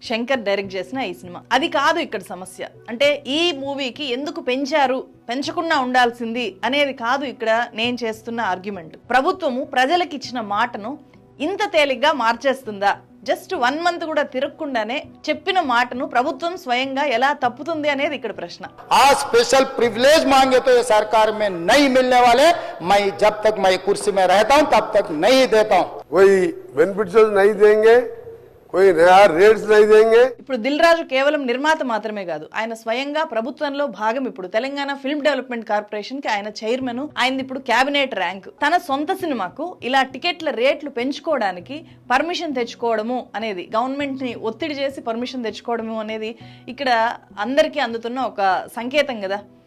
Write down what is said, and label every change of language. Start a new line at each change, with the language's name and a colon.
Telugu: Shankar direct చేసిన ఈ cinema. అది కాదు ఇక్కడ సమస్య. అంటే ఈ మూవీకి ఎందుకు పెంచారు, పెంచకుండా ఉండాల్సింది అనేది కాదు ఇక్కడ నేను చేస్తున్న ఆర్గ్యుమెంట్. ప్రభుత్వము ప్రజలకు ఇచ్చిన మాటను ఇంత తేలిగ్గా మార్చేస్తుందా? జస్ట్ 1 మంత్ కూడా తిరగకుండానే చెప్పిన మాటను ప్రభుత్వం స్వయంగా ఎలా తప్పుతుంది అనేది ఇక్కడ ప్రశ్న. ఆ స్పెషల్
Hindi: ప్రివిలేज मांगे तो ये सरकार में नहीं मिलने वाले. मैं जब तक मैं कुर्सी में रहता हूं तब तक नहीं देता हूं. कोई बेनिफिट नहीं देंगे, कोई नया रेट्स नहीं देंगे.
Telugu: ఇప్పుడు దిల్ రాజు కేవలం నిర్మాత మాత్రమే కాదు, ఆయన స్వయంగా ప్రభుత్వంలో భాగం. ఇప్పుడు తెలంగాణ ఫిల్మ్ డెవలప్మెంట్ కార్పొరేషన్ కి ఆయన చైర్మన్, ఆయన ఇప్పుడు క్యాబినెట్ ర్యాంక్. తన సొంత సినిమాకు ఇలా టికెట్ల రేట్లు పెంచుకోవడానికి పర్మిషన్ తెచ్చుకోవడము అనేది, గవర్నమెంట్ ని ఒత్తిడి చేసి పర్మిషన్ తెచ్చుకోవడము అనేది ఇక్కడ అందరికీ అందుతున్న ఒక సంకేతం కదా.